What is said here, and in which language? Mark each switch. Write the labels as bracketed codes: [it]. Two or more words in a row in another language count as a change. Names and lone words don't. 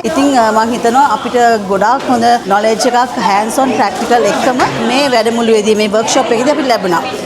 [si] ඉතින් මම හිතනවා අපිට ගොඩාක් හොඳ නොලෙජ් එකක් [en] hands on practical [si] එකම මේ වැඩමුළුවේදී මේ වර්ක්ෂොප් එකේදී අපිට ලැබුණා.